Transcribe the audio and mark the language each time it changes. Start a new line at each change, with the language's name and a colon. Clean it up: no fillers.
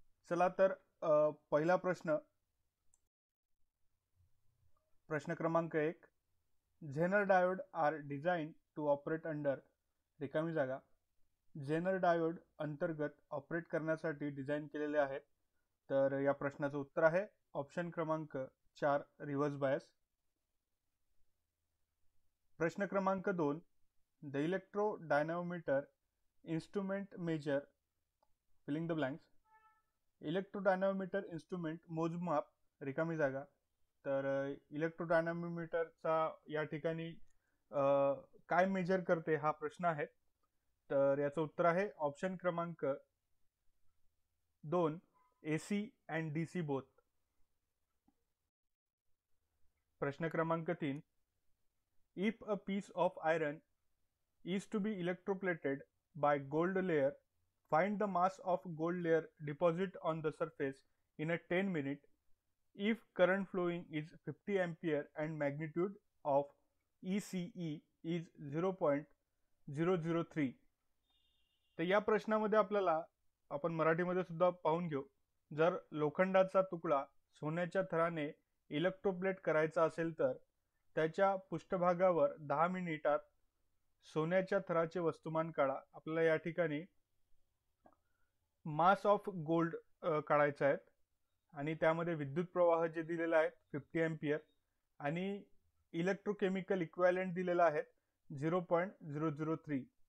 Marathi: चला तर पहिला प्रश्न क्रमांक 1,
English: Zener diode are design to operate under
Marathi: रिकामी जागा। झेनर डायोड अंतर्गत ऑपरेट करण्यासाठी डिझाइन केलेले आहेत। तर या प्रश्नाचं उत्तर आहे ऑप्शन क्रमांक 4 रिव्हर्स बायस। प्रश्न क्रमांक
English: 2, the electrodynamometer instrument measure filling the blanks.
Marathi: इलेक्ट्रोडायनॅमोमीटर instrument मोजमाप रिकामी जागा। तर इलेक्ट्रोडायनॅमोमीटरचा या ठिकाणी काय मेजर करते हा प्रश्न आहे। तर याचं उत्तर आहे ऑप्शन क्रमांक 2
English: AC and DC both.
Marathi: प्रश्न क्रमांक
English: 3, if a piece of iron is to be electroplated by gold layer, find the mass of gold layer deposit on the surface in a 10 minute if current flowing is 50 ampere and magnitude of ECE is 0.003।
Marathi: तर या प्रश्नामध्ये आपल्याला आपण मराठीमध्ये सुद्धा पाहून घेऊ। जर लोखंडाचा तुकडा सोन्याच्या थराने इलेक्ट्रोप्लेट करायचा असेल तर त्याच्या पृष्ठभागावर 10 मिनिटात सोन्याच्या थराचे वस्तुमान काढा। आपल्याला या ठिकाणी मास ऑफ गोल्ड काढायचा आहे आणि त्यामध्ये विद्युत प्रवाह जे दिलेला आहे 50 एम्पियर आणि इलेक्ट्रोकेमिकल इक्विव्हॅलेंट दिलेला आहे 0.003।